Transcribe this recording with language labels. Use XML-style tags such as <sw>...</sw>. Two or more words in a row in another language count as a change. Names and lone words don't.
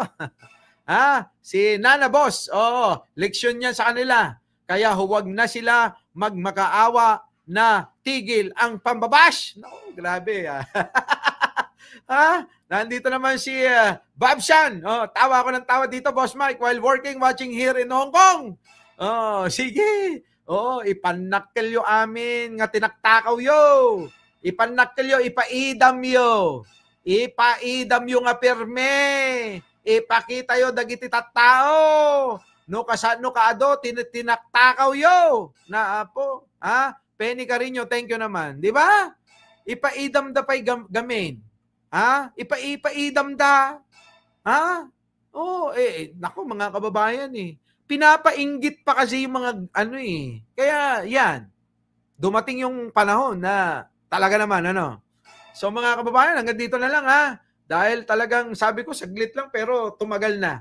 <tl>Si Nana Boss. Leksyon niya sa kanila. Kaya huwag na sila magmakaawa na tigil ang pambabash. No, grabe. Nandito naman si Bob Shan. Tawa ako ng tawa dito, Boss Mike,</tl> <en>while watching here in Hong Kong.</en> <tl>Sige.</tl> <ilo>Ipanakil yo amin nga tinaktakaw yo. Ipanakil yo, ipaidam yo. Ipaidam yo nga pirme. Ipakita yo dagiti tattao. No kasano kaado tinaktakaw yo.</ilo> <tl>Na po, Penny Carino,</tl> <en>thank you</en> <tl>naman. Di ba?</tl> <ilo>Ipaidam da pay gamin. Ipaidam da.</ilo> <tl>Nako mga kababayan eh. Pinapainggit pa kasi yung mga Kaya yan. Dumating yung panahon na talaga naman So mga kababayan, hanggang dito na lang ha. Dahil talagang sabi ko, saglit lang pero tumagal na.</tl>